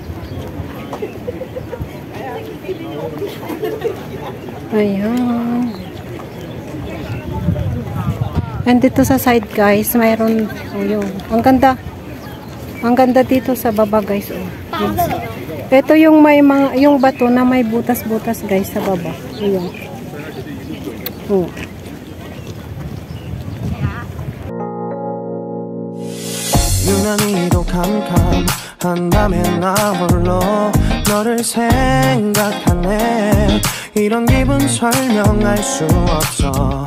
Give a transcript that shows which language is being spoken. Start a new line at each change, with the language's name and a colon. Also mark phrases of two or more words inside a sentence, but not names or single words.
Filipino: Ayan. And dito sa side, guys, mayroon, oh, yun. Ang ganda. Ang ganda dito sa baba, guys, oh. Ito yung may mga, yung bato na may butas-butas, guys, sa baba. Ayan. Oh.
Korean: 유난히도 캄캄한 밤에 나 홀로 너를 생각하네. 이런 기분 설명할 수 없어.